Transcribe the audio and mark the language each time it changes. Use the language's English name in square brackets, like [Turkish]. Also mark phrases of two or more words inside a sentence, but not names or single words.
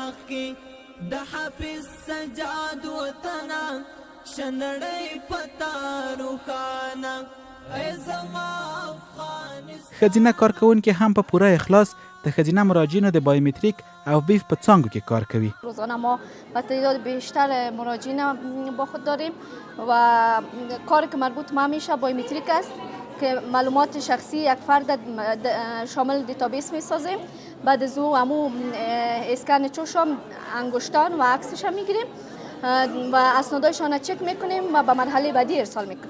[Pashto] د حافظ سجاد وطنه شنړۍ پتا روښانه، ای زما افغانستان. ښځینه کارکوونکي هم په پوره اخلاص د ښځینه مراجعینو د بایومتریک او بیف په څانګو کې کار کوي. [Persian] روزانه ما با تعداد بیشتر مراجعین با خود داریم و کاری که مربوط به همیشه بایومتریک است که معلومات شخصی یک فرد شامل دیتابیس میسازیم. بعد از او همو اسکن چشم، انگشتان و عکسش هم میگیریم و اسنادایشان چک میکنیم و به مرحله بعدی ارسال میکنیم.